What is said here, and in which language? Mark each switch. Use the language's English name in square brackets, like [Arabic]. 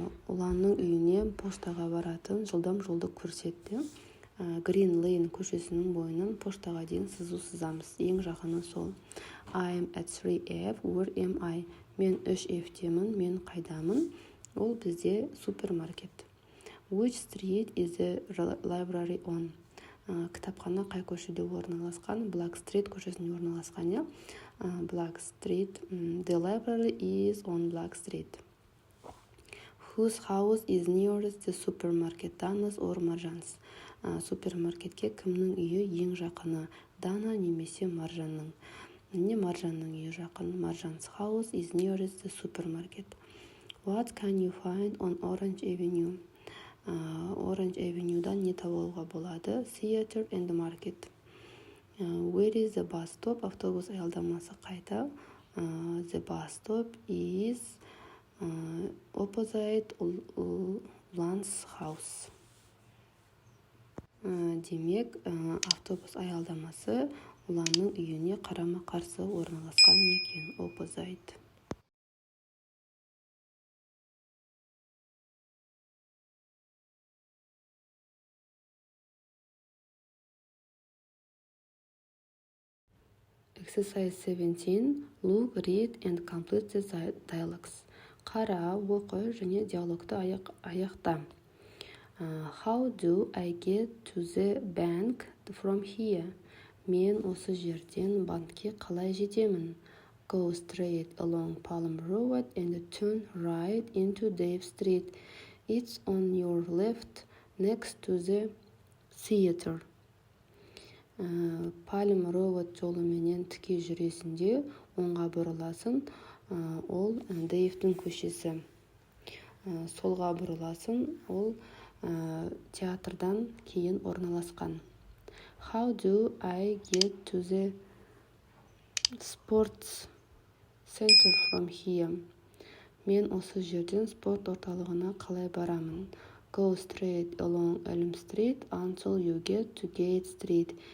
[Kazakh] Уланның үйіне поштаға баратын жылдам жолды көрсетті. Green Lane көшесінің бойынан поштаға дейін сызу сызамыз. Ең жақыны сол. [English] I am at 3F, where am I? [Kazakh] Мен 3F-темін, мен қайдамын? Ол бізде супермаркет. [English] Which street is the library on? [Kazakh] Кітапхана қай көшеде орналасқан? Black Street көшесінде орналасқан, Black Street. [English] The library is on Black Street. Whose house is nearest the supermarket? Dana's or Marjan's? [Kazakh] Супермаркетке кімнің үйі ең жақыны? Dana немесе Маржанның. Не Маржанның үйі жақын? [English] Marjan's house is nearest the supermarket. What can you find on Orange Avenue? [Kazakh] Orange Avenue'дан не табуға болады? [English] Theater and market. Where is the bus stop? [Kazakh] Автобус аялдамасы қайда? [English] The bus stop is opposite Ulan's house. [Kazakh] Демек, автобус аялдамасы Уланның үйіне қарама-қарсы орналасқан екен. [English] Opposite. Exercise 17. Look, read and complete the dialogues. [Kazakh] Қара, оқы және диалогты аяқта. [English] How do I get to the bank from here? [Kazakh] Мен осы жерден банкке қалай жетемін? [English] Go straight along Palm Road and turn right into Dave Street. It's on your left next to the theater. [Kazakh] Palm Road жолыменен тіке жүресінде оңға бұрыласың, ол Дэйвтің көшесі. Солға бұрыласың, ол театрдан кейін орналасқан. [English] How do I get to the sports center from here? [Kazakh] Мен осы жерден спорт орталығына қалай барамын? [English] Go straight along Elm Street until you get to Gate Street.